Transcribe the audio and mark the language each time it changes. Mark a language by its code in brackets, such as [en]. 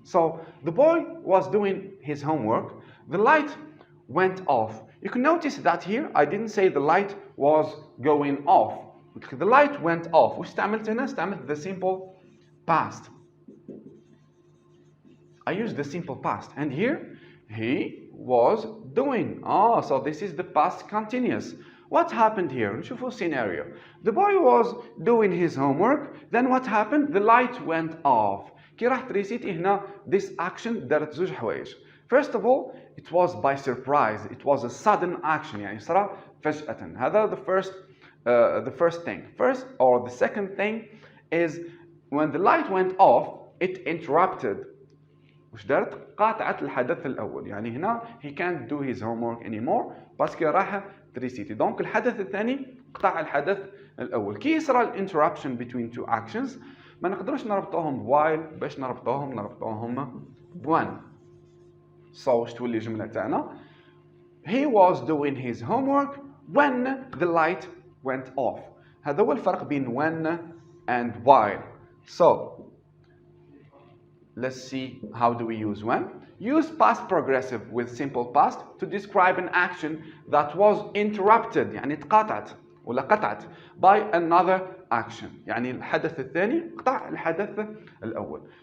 [en] So the boy was doing his homework. The light went off. You can notice that here I didn't say the light was going off. The light went off. [ar] وش استعملت هنا؟ استعملت [en] the simple past. I used the simple past. And here he was doing. So this is the past continuous. What happened here? [ar] نشوفوا [en] scenario. The boy was doing his homework. Then what happened? The light went off. [ar] كي راح تريسيتي هنا [en] this action [ar] دارت زوج حوايج. [en] First of all, it was by surprise. It was a sudden action. [ar] يعني صرا فجأة. هذا [en] the first thing. First or the second thing is when the light went off, it interrupted. [ar] وش دارت؟ قاطعت الحدث الأول. يعني هنا [en] he can't do his homework anymore [ar] باسكو راح تريسيتي. دونك الحدث الثاني قطع الحدث الأول. كي يصرى الانتربشن [en] between two actions [ar] ما نقدروش نربطوهم while باش نربطوهم بوان. [en] So [ar] وش تولي الجملة تاعنا؟ [en] He was doing his homework when the light went off. [ar] هذا هو الفرق بين when and while. [en] So let's see how do we use when. Use past progressive with simple past to describe an action that was interrupted [ar] يعني تقاطعت ولا قطعت [en] by another action. [ar] يعني الحدث الثاني قطع الحدث الأول.